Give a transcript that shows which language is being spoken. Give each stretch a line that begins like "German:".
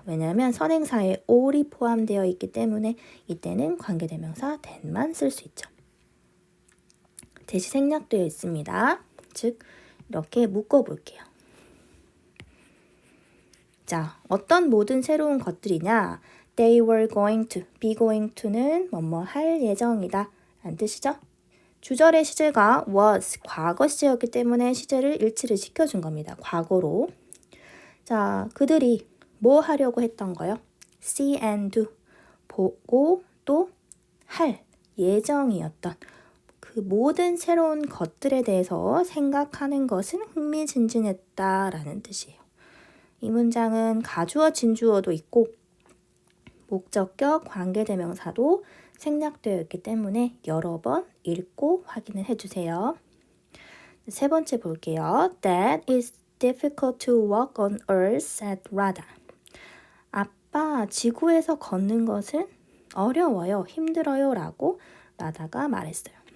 Korean: 왜냐하면 선행사에 all이 포함되어 있기 때문에 이때는 관계대명사 then만 쓸 수 있죠. 대시 생략되어 있습니다. 즉 이렇게 묶어볼게요. 자, 어떤 모든 새로운 것들이냐?
English: They were going to, be going to는
Korean: 뭐뭐 할 예정이다 라는 뜻이죠. 주절의 시제가 was, 과거 시제였기 때문에 시제를 일치를 시켜준 겁니다. 과거로. 자, 그들이 뭐 하려고 했던 거요?
English: see and do,
Korean: 보고 또 할 예정이었던 그 모든 새로운 것들에 대해서 생각하는 것은 흥미진진했다라는 뜻이에요. 이 문장은 가주어, 진주어도 있고 목적격, 관계대명사도 생략되어 있기 때문에 여러 번 읽고 확인을 해주세요. 세 번째 볼게요.
English: That is difficult to walk on earth, said Radha.
Korean: 아빠, 지구에서 걷는 것은 어려워요, 힘들어요 라고 라다가 말했어요.